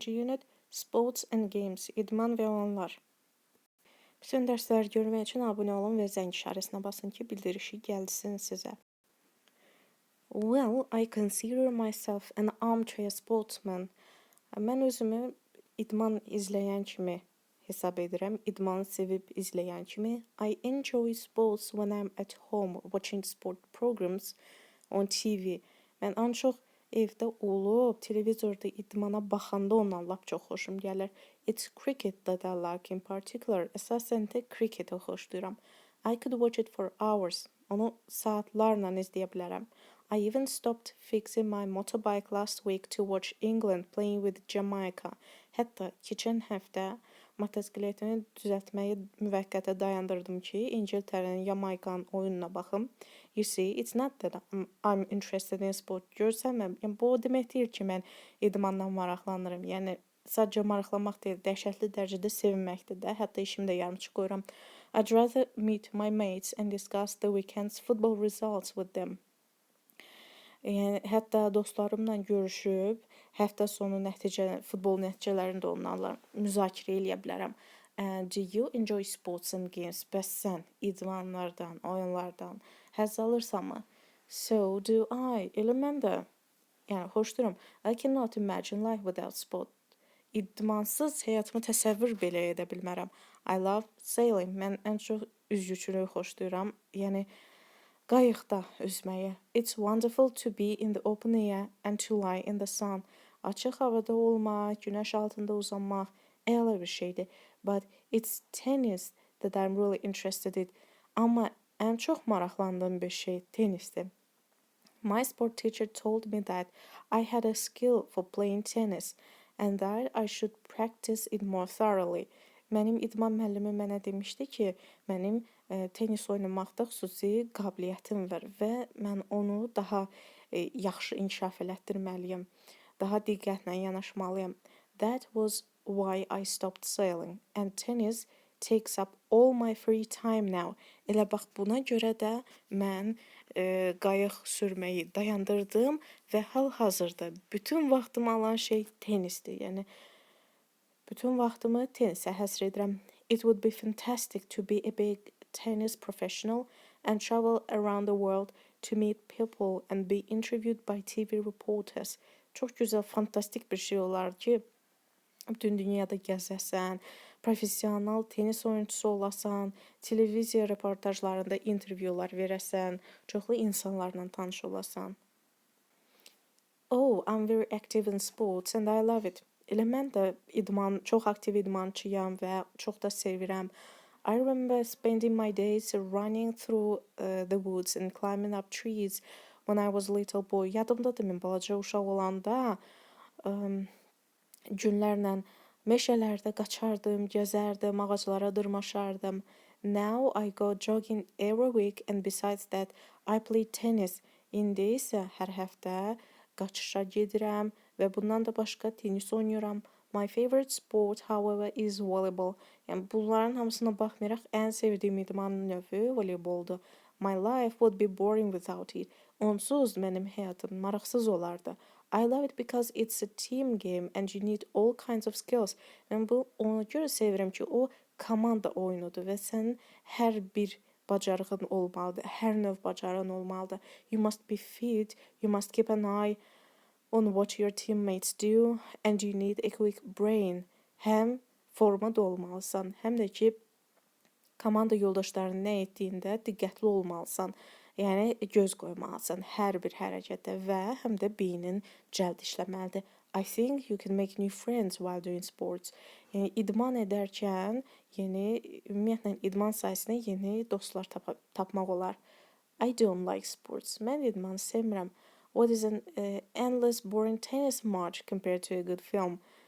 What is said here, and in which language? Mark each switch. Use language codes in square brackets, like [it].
[en] unit Sports and Games, [az] idman və oyunlar. Bütün dərsləri görmək üçün abunə olun və zəng işarəsinə basın ki, bildirişi gəlsin sizə. [en] Well, I consider myself an armchair sportsman. [az] Mən özümü idman izləyən kimi hesab edirəm, idmanı sevib izləyən kimi. [en] I enjoy sports when I'm at home watching sport programs on TV. [az] Mən ancaq evdə olub, televizorda idmana baxanda ondan lap çox xoşum gəlir. [en] It's cricket that I like in particular. [az] Əsasən də cricketi xoşlayıram. [en] I could watch it for hours. [az] Onu saatlarla izləyə bilərəm. [en] I even stopped fixing my motorbike last week to watch England playing with Jamaica. [az] Hətta keçən həftə motosikletimi düzəltməyi müvəqqətə dayandırdım ki, İngiltərənin Jamaikanın oyununa baxım. [en] You see, it's not that I'm interested in sport. [az] Görsənməm, yəni bu demək deyil ki, mən idmandan maraqlanırım. Yəni sadəcə maraqlanmaq deyil, dəhşətli dərəcədə sevinməkdir də. Hətta işimdə yarımçıq qoyuram. [en] I'd rather meet my mates and discuss the weekend's football results with them. [az] Yəni hətta dostlarımla görüşüb, həftə sonu futbol nəticələrini də onlarla müzakirə edə bilərəm. [en] Do you enjoy sports and games? [az] Bəs sən idmanlardan, oyunlardan həzz alırsanmı? [en] So do I. [az] Elə mən də. Yəni xoşlayıram. [en] I cannot imagine life without sport. [az] İdmansız həyatımı təsəvvür belə edə bilmərəm. [en] I love sailing. [az] Mən ən çox üzgüçülüyü xoşlayıram. Yəni qayıqda üzməyi. [en] It's wonderful to be in the open air and to lie in the sun. [az] Açıq havada olmaq, günəş altında uzanmaq əla bir şeydir. [en] But it's tennis that I'm really interested in. [az] Amma ən çox maraqlandığım bir şey tenisdir. [en] My sport teacher told me that I had a skill for playing tennis and that I should practice it more thoroughly. [az] Mənim idman müəllimi mənə demişdi ki, mənim tenis oynamaqda xüsusi qabiliyyətim var və mən onu daha yaxşı inkişaf elətdirməliyəm. Daha diqqətlə yanaşmalıyam. [en] That was why I stopped sailing and tennis takes up all my free time now. [az] Elə bax buna görə də mən qayıq sürməyi dayandırdım və hal-hazırda bütün vaxtımı alan şey tenisdir. Yəni bütün vaxtımı tenisə həsr edirəm. [en] It would be fantastic to be a big tennis professional and travel around the world to meet people and be interviewed by TV reporters. [az] Çox gözəl, fantastik bir şey olar ki, bütün dünyada gəzəsən, professional tenis oyunçusu olasan, televiziya reportajlarında intervyular verəsən, çoxlu insanlarla tanış olasan. [en] Oh, I'm very active in sports and I love it. [az] Elə mən də çox aktiv idmançıyam və çox da sevirəm. [en] I remember spending my days running through the woods and climbing up trees when I was a little boy. [az] Yadımdadır mən balaca uşaq olanda günlərlə meşələrdə qaçardım, gəzərdim, ağaclara dırmaşardım. [en] Now I go jogging every week and besides that I play tennis. [az] İndi isə hər həftə qaçışa gedirəm və bundan da başqa tenis oynayıram. [en] My favorite sport, however, is volleyball. [az] Yəni bunların hamısına baxmayaraq ən sevdiyim idman növü voleyboldur. [en] My life would be boring without it. [az] Onsuz mənim həyatım maraqsız olardı. [en] I love it because it's a team game and you need all kinds of skills. [az] Mən ona görə sevirəm ki, o komanda oyunudur və sənin hər bir bacarığın olmalıdır, hər növ bacarığın olmalıdır. [en] You must be fit, you must keep an eye on what your teammates do and you need a quick brain. [az] Həm formada olmalısan, həm də ki, komanda yoldaşlarının nə etdiyində diqqətli olmalısan. Yəni göz qoymalısan hər bir hərəkətə və həm də beynin cəld işləməlidir. [en] I think you can make new friends while doing sports. [az] Yəni idman edərkən ümumiyyətlə idman sayəsində yeni dostlar tapmaq olar. [en] I don't like sports. [az] Mən idmanı sevmirəm. [en] What is an endless boring tennis match compared to a good film?